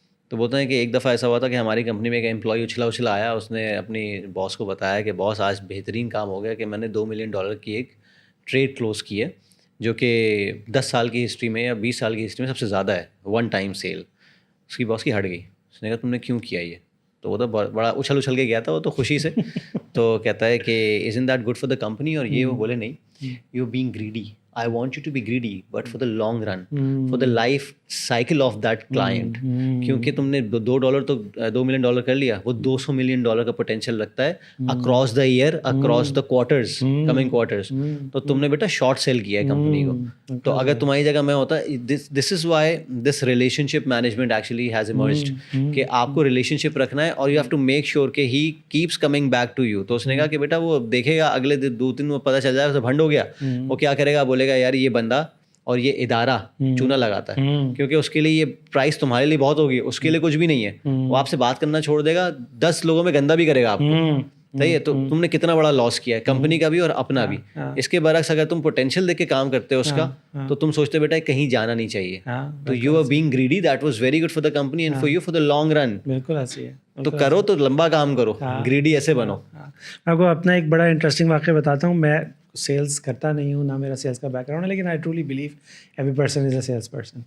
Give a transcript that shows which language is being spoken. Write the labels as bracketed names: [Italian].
[Urdu] تو بولتے ہیں کہ ایک دفعہ ایسا ہوا تھا کہ ہماری کمپنی میں ایک امپلائی اچھلا آیا, اس نے اپنی باس کو بتایا کہ باس آج بہترین کام ہو گیا کہ میں نے $2 ملین کی ایک ٹریڈ کلوز کی ہے, جو کہ 10 سال کی ہسٹری میں یا 20 سال کی ہسٹری میں سب سے زیادہ ہے, [English] One time sale. [Urdu] اس کی باس کی ہٹ گئی, اس نے کہا تم نے کیوں کیا یہ؟ تو وہ تو بڑا اچھل کے گیا تھا وہ تو خوشی سے. تو کہتا ہے کہ [English] isn't that good for the company, [Urdu] اور یہ وہ بولے نہیں, [English] you're being greedy. I want you to be greedy, but for the long run, for the life cycle of that client. [Urdu] کیونکہ تم نے $2 تو $2 ملین کر لیا, وہ $200 ملین کا پوٹینشیل رکھتا ہے [English] Across the year, across the quarters, coming quarters. [Urdu] تو تم نے بیٹا شارٹ سیل کیا ہے کمپنی کو. تو اگر تمہاری جگہ میں ہوتا, [English] this is why this relationship management actually has emerged, [Urdu] کہ آپ کو ریلیشن شپ رکھنا ہے اور [English] you have to make sure [Urdu] کہ [English] He keeps coming back to you. [Urdu] تو اس نے کہا کہ بیٹا وہ دیکھے گا اگلے 2-3 میں پتہ چل جائے اسے بھنڈ ہو گیا, وہ کیا کرے گا, بولے گا یار یہ بندہ اور یہ ادارہ چونا لگاتا ہے, کیونکہ اس کے لیے یہ پرائس تمہارے لیے بہت ہوگی, اس کے لیے کچھ بھی نہیں ہے. وہ آپ سے بات کرنا چھوڑ دے گا, 10 لوگوں میں گندا بھی کرے گا آپ کو. صحیح ہے, تو تم نے کتنا بڑا لاس کیا ہے کمپنی کا بھی اور اپنا بھی. اس کے برعکس اگر تم پوٹینشیل دیکھ کے کام کرتے ہو اس کا, تو تم سوچتے بیٹا کہیں جانا نہیں چاہیے. [English] تو you are being greedy, that was very good for the company and for you for the long run. [Urdu] بالکل ایسے ہے, تو کرو تو لمبا کام کرو, گریڈی ایسے بنو. میں آپ کو اپنا ایک بڑا انٹرسٹنگ واقعہ بتاتا ہوں. میں سیلس کرتا نہیں ہوں, نہ میرا سیلس کا بیک گراؤنڈ ہے, لیکن [English] I truly believe every person is a sales person.